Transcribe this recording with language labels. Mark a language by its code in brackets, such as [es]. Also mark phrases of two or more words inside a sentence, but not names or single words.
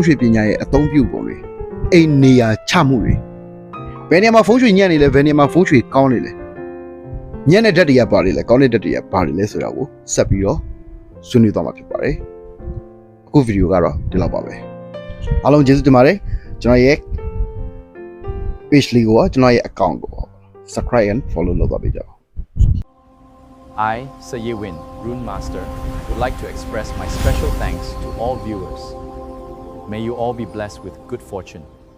[my] ချွေပညာရဲ့အသုံးပြုပုံတွေအိမ်နေရာချမှုတွေဘယ်နေရာမှာဖုံးချွေညံ့နေလဲဘယ်နေရာမှာဖုံးချွေကောင်းနေလဲညံ့တဲ့ဓာတ်တွေကပါတယ်လဲကောင်းတဲ့ဓာတ်တွေကပါတယ်လဲဆိုတာကိုဆက်ပြီးတော့ဆွေးနွေးသွားမှာဖြစ်ပါတယ်အခုဗီဒီယိုကတော့ဒီလောက်ပါပဲအားလုံးကျေးဇူးတင်ပါတယ်ကျွန်တော်ရဲ့ page လေးကိုကျွန်တော်ရဲ့ account ကို [en] subscribe and follow [my] လုပ်သွားပေးကြပါ [en] I, Sayewin, Rune Master, would like to express my special thanks to all viewers. May you all be blessed with good fortune.